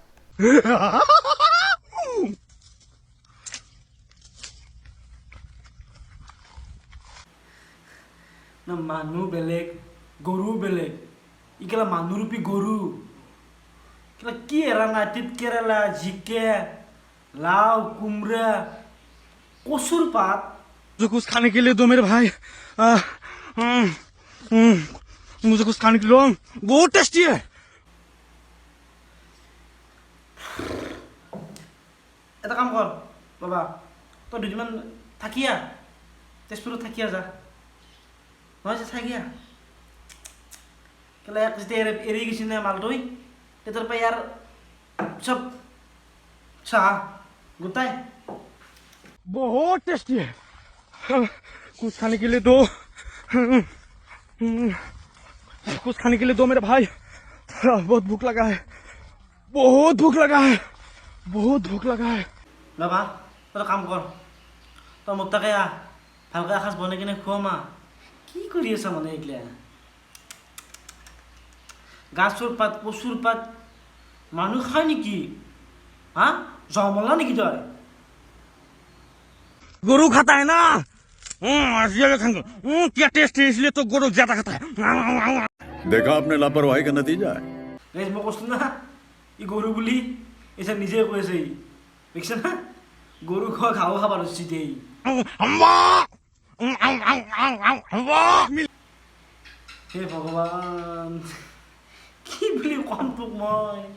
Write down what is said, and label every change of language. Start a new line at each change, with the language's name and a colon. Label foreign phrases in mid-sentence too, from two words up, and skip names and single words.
Assamese: না মানুহ বেলেগ, গৰু বেলেগ, ইকেলা মানুহৰূপী গৰু। কেলা কি এৰা নাই, তিত কেৰেলা, জিকে, লাও, কোমৰা, কচুৰ পাত।
Hindi: मुझे कुछ खाने के लिए दो मेरे भाई। मुझे कुछ खाने के लिए दो, बहुत टेस्टी है।
Assamese: এটা কাম কৰ বাবা, তই দুদিনমান থাকিয়া তেজপুৰত থাকিয়া যা, নহয় যে থাকিয়া কেলে যেতিয়া এৰি গৈছি নে মালটোই তেতিয়াৰ পৰা ইয়াৰ চব চাহ গোটাই
Hindi: बहुत टेस्टी है कुछ खाने के लिए दो कुछ खाने के लिए दो मेरे भाई बहुत भूख लगा है बहुत भूख लगा है बहुत भूख लगा है
Assamese: বাবা তই কাম কৰ, তই মোক তাকে ভালকৈ এসাঁজ বনাই কিনে খুৱাম মা। কি কৰি আছা মানে এইগিলা গাছৰ পাত কচুৰ পাত মানুহ খায় নেকি? হা জমলা নেকি তই?
Hindi: गोरू खाता है ना क्या टेस्ट है इसलिए तो गोरू ज्यादा खाता है देखा आपने लापरवाही का नतीजा है
Assamese: গাইজ মই কৈছোঁ না ই গৰু বুলি এতিয়া নিজে কৈ আছে ই দেখিছে না গৰু খোৱা ঘাঁহ খাব ধৰিছে দেই। হে ভগৱান কি বুলি ক'ম তোক মই।